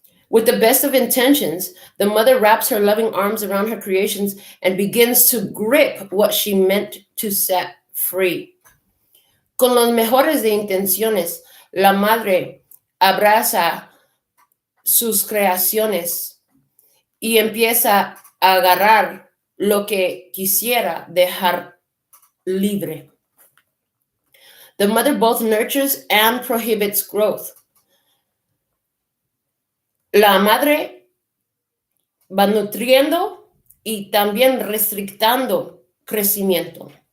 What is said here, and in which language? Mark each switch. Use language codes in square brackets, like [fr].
[en] With the best of intentions, the mother wraps her loving arms around her creations and begins to grip what she meant to set free. [es] Con los mejores de intenciones, la madre abraza sus creaciones y empieza a agarrar lo que quisiera dejar libre. [en] The mother both nurtures and prohibits growth. [es] La madre va nutriendo y también restrictando crecimiento.